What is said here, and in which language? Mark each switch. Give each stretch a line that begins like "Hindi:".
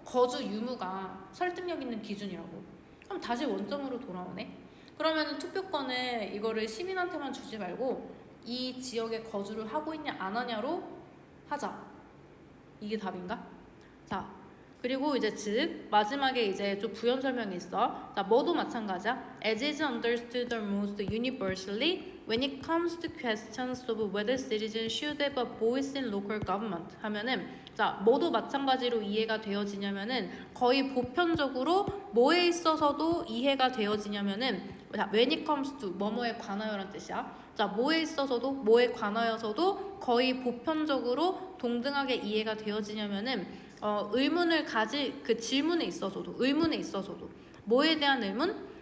Korean: 거주 유무가 설득력 있는 기준이라고. 그럼 다시 원점으로 돌아오네. 그러면 투표권을 이거를 시민한테만 주지 말고 이 지역에 거주를 하고 있냐 안 하냐로 하자. 이게 답인가? 자, 그리고 이제 즉 마지막에 이제 좀 부연 설명이 있어. 자, 뭐도 마찬가지야.
English: As is understood almost universally when it comes to questions of whether citizens should have a voice in local government
Korean: 하면은, 자, 뭐도 마찬가지로 이해가 되어지냐면은 거의 보편적으로 뭐에 있어서도 이해가 되어지냐면은, 자,
English: when it comes to
Korean: 뭐뭐에 관하여란 뜻이야. 자, 뭐에 있어서도 뭐에 관하여서도 거의 보편적으로 동등하게 이해가 되어지냐면은 의문을 그 질문에 있어서도, 의문에 있어서도 뭐에 대한 의문?